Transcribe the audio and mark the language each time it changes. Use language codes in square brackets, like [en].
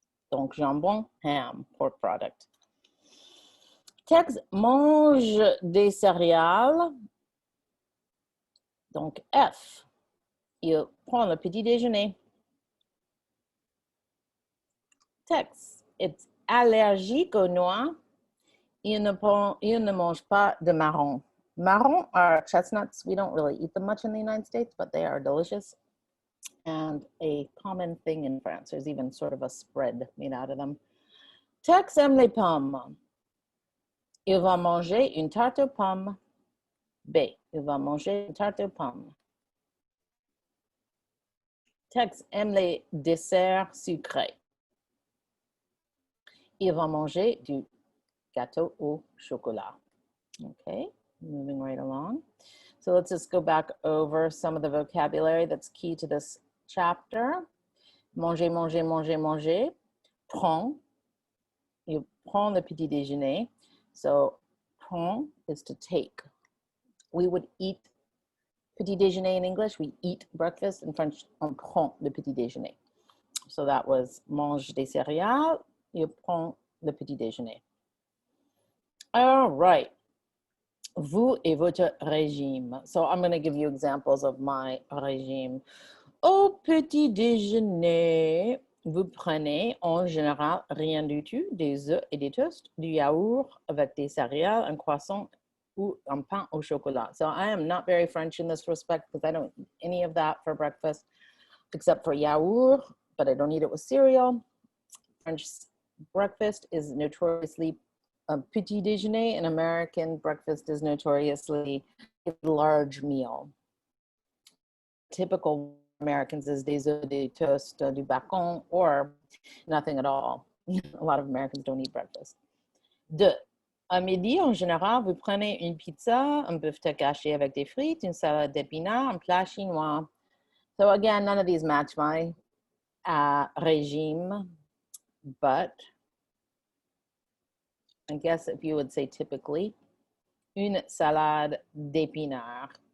[fr] Donc, jambon, [en] ham, pork product. [fr] Tex mange des céréales. Donc, F. Il prend le petit déjeuner. Tex est allergique aux noix. Il ne mange pas de marron. [en] Marron are chestnuts. We don't really eat them much in the United States, but they are delicious and a common thing in France. There's even sort of a spread made out of them. [fr] Tex aime les pommes. Il va manger une tarte aux pommes. B. Il va manger une tarte aux pommes. Tex aime les desserts sucrés. Il va manger du gâteau au chocolat. [en] Okay, moving right along. So let's just go back over some of the vocabulary that's key to this chapter. [fr] Manger, manger, manger, manger. Prends. you prends le petit déjeuner. [en] So prends is to take. We would eat petit déjeuner in English. We eat breakfast. In French, [fr] on prend le petit déjeuner. [en] So that was [fr] mange des céréales. You prends le petit déjeuner. All right. Vous et votre régime. [en] So I'm going to give you examples of my régime. [fr] Au petit déjeuner, vous prenez en général rien du tout, des œufs et des toasts, du yaourt avec des céréales, un croissant ou un pain au chocolat. [en] So I am not very French in this respect because I don't eat any of that for breakfast except for yaourt, but I don't eat it with cereal. French breakfast is notoriously a petit déjeuner, and American breakfast is notoriously a large meal. Typical Americans is [fr] des œufs, des toasts, du bacon, [en] or nothing at all. A lot of Americans don't eat breakfast. [fr] À midi, en général, vous prenez une pizza, un bœuf caché avec des frites, une salade d'épinards, un plat chinois. [en] So again, none of these match my régime, but I guess if you would say typically, [fr] une salade d'épinards.